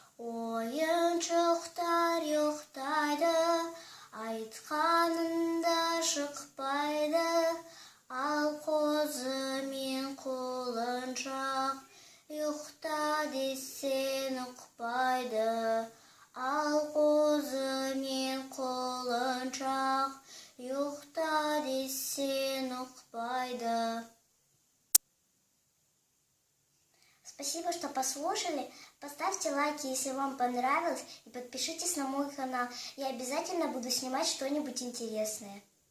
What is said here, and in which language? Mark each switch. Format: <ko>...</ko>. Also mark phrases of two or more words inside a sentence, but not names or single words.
<kk>Ойыншықтар ұйықтайды, айтқанында шықпайды, ал қозы мен құлыншақ ұйықта десең ұқпайды, ал қозы мен құлыншақ ұйықта десең ұқпайды.</kk> <ru>Спасибо, что послушали. Поставьте лайки, если вам понравилось, и подпишитесь на мой канал. Я обязательно буду снимать что-нибудь интересное.</ru>